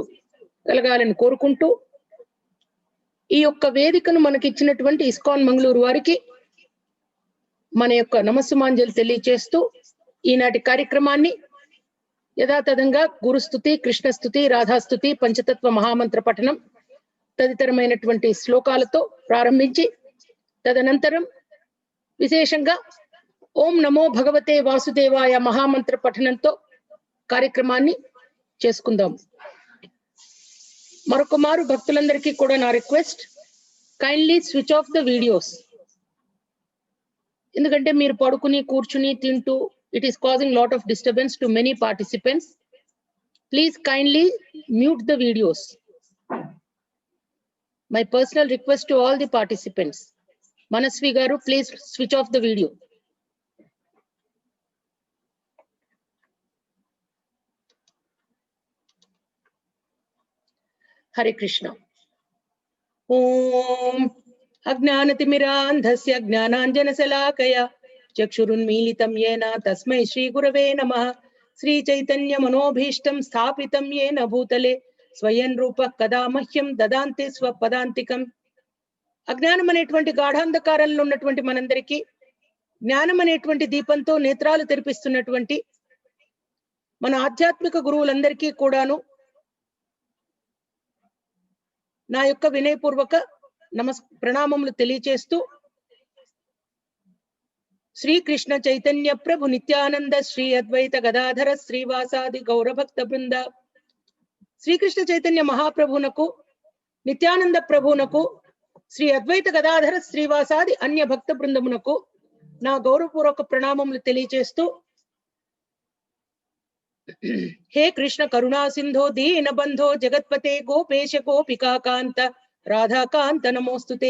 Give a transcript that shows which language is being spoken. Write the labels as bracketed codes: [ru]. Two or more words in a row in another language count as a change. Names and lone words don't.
[te] కలగాలని కోరుకుంటూ ఈ యొక్క వేదికను మనకి ఇచ్చినటువంటి ఇస్కాన్ మంగళూరు వారికి మన యొక్క నమస్సుమాంజలి తెలియజేస్తూ ఈనాటి కార్యక్రమాన్ని యథాతథంగా గురుస్తుతి, కృష్ణస్తుతి, రాధాస్తుతి, పంచతత్వ మహామంత్ర పఠనం తదితరమైనటువంటి శ్లోకాలతో ప్రారంభించి తదనంతరం విశేషంగా ఓం నమో భగవతే వాసుదేవాయ మహామంత్ర పఠనంతో కార్యక్రమాన్ని చేసుకుందాం. మరొక మారు భక్తులందరికీ కూడా నా రిక్వెస్ట్, [en] kindly switch off the videos. [te] ఎందుకంటే మీరు పడుకుని కూర్చుని తింటూ [en] it is causing lot of disturbance to many participants. Please kindly mute the videos. My personal request to all the participants. Manasvi garu, please switch off the video. Hare Krishna. [sa] ॐ अज्ञानतिमिरान्धस्य ज्ञानाञ्जनशलाकया चक्षुरुन्मीलितं येन तस्मै श्री गुरवे नमः। श्री चैतन्य मनोभीष्टं स्थापितं येन भूतले स्वयं रूपः कदा मह्यं ददान्ति स्वपदान्तिकम्. [te] అజ్ఞానం అనేటువంటి గాఢాంధకారంలో ఉన్నటువంటి మనందరికీ జ్ఞానం అనేటువంటి దీపంతో నేత్రాలు తెరిపిస్తున్నటువంటి మన ఆధ్యాత్మిక గురువులందరికీ కూడాను నా యొక్క వినయపూర్వక ప్రణామములు తెలియజేస్తూ श्री कृष्ण चैतन्य प्रभु नित्यानंद श्री [sa] अद्वैत गदाधर श्रीवासादि गौरभक्त बृंद श्री कृष्ण चैतन्य महाप्रभुनకు, [te] నిత్యానంద ప్రభునకు, శ్రీ అద్వైత గదాధర శ్రీవాసాది అన్య భక్త బృందమునకు నా గౌరవపూర్వక ప్రణామములు తెలియజేస్తూ [sa] హే కృష్ణ కరుణా సింధో దీన బంధో జగత్పతే గోపేశ గోపికాకాంత రాధాకాంత నమోస్తుతే.